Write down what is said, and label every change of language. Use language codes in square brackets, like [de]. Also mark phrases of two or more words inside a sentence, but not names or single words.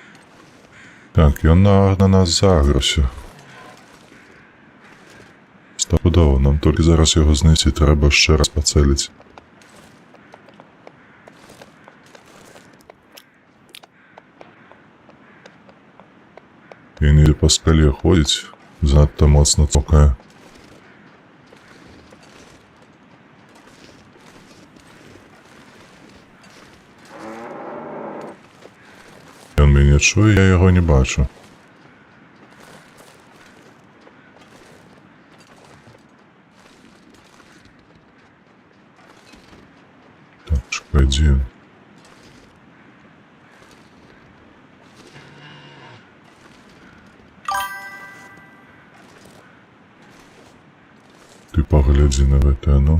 [be] Так, ён на нас заграўся. Стоп. стопудово. [uk] Нам тільки зараз його знайти, треба ще раз поцелити. Він іде по скалі ходить, занадто моцно цокає. Він мене чує, я його не бачу. Так, чекай, де він? [ru] Ты погляди на это, ну.